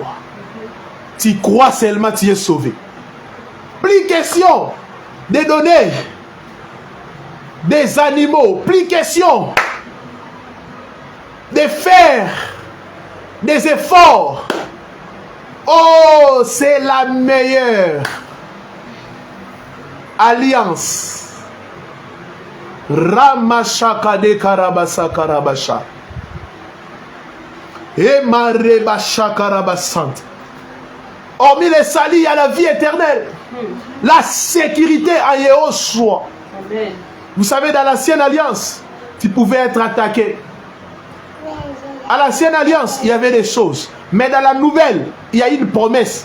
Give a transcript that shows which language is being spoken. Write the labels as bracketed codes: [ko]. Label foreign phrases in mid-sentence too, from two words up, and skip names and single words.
[fr] Tu crois seulement, tu es sauvé. Plus question de donner des animaux, plus question de faire des efforts. Oh, c'est la meilleure alliance. Ramashakade karabasa karabasha. Et marebasha karabasante. Hormis les salis, il y a la vie éternelle. La sécurité à Yahushua. Amen. Vous savez, dans l'ancienne alliance, tu pouvais être attaqué. À l'ancienne alliance, il y avait des choses. Mais dans la nouvelle, il y a une promesse.